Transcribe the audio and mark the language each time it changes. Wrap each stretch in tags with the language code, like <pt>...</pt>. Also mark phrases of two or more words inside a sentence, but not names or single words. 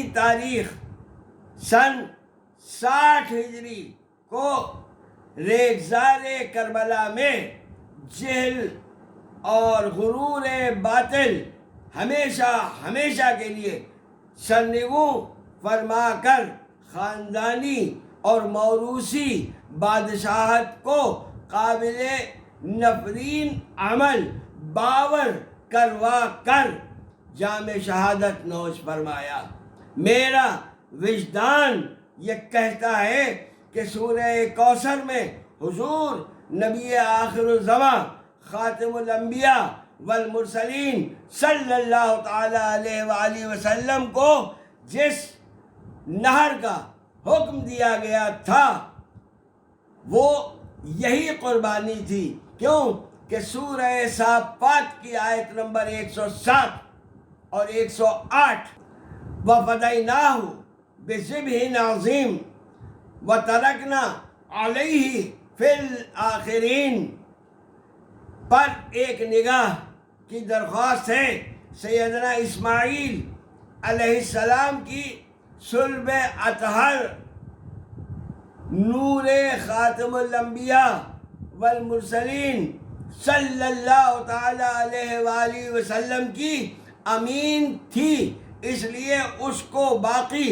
<ur>تاریخ سن 60 ہجری کو ریگزار کربلا میں جہل اور غرور باطل ہمیشہ کے لیے سرنگوں فرما کر خاندانی اور موروثی بادشاہت کو قابل نفرین عمل باور کروا کر جام شہادت نوش فرمایا۔ میرا وجدان یہ کہتا ہے کہ سورہ کوثر میں حضور نبی آخر الزمان</ur> <ar>خاتم الانبیاء والمرسلین صلی اللہ تعالی علیہ وآلہ وسلم</ar> <ur>کو جس نہر کا حکم دیا گیا تھا وہ یہی قربانی تھی۔ کیوں کہ سورہ صافات کی آیت نمبر 107 اور 108</ur> <ar>وَفَدَيْنَاهُ بِذِبْحٍ عَظِيمٍ وَتَرَكْنَا عَلَيْهِ فِي الْآخِرِينَ</ar> <ur>پر ایک نگاہ کی درخواست ہے۔ سیدنا اسماعیل علیہ السلام کی صلب اطہر نور</ur> <ar>خاتم الانبیاء والمرسلین صلی اللہ تعالی علیہ وآلہ وسلم</ar> <ur>کی امین تھی، اس لیے اس کو باقی</ur>